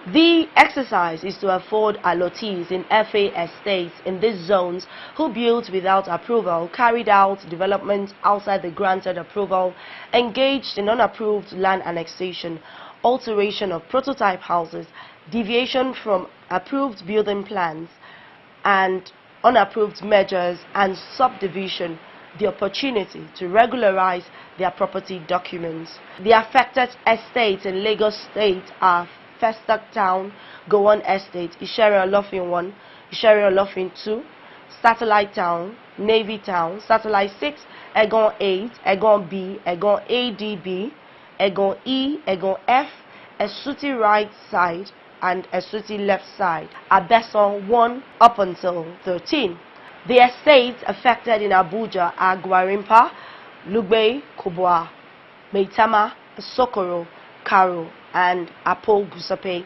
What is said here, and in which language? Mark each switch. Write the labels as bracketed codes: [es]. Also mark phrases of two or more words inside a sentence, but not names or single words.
[en] The exercise is to afford allottees in FA estates in these zones who built without approval, carried out development outside the granted approval, engaged in unapproved land annexation, alteration of prototype houses, deviation from approved building plans, and unapproved measures and subdivision, the opportunity to regularize their property documents. The affected estates in Lagos State are Festac Town, Gowon Estate, Ishere Olofin 1, Ishere Olofin 2, Satellite Town, Navy Town, Satellite 6, Egon 8, Egon B, Egon ADB, Egon E, Egon F, Esuti right side, and Esuti left side, Abeson 1 up until 13. The estates affected in Abuja are Gwarimpa, Lugbe, Kubwa, Meitama, Sokoro, Karo, and Apo Gusape.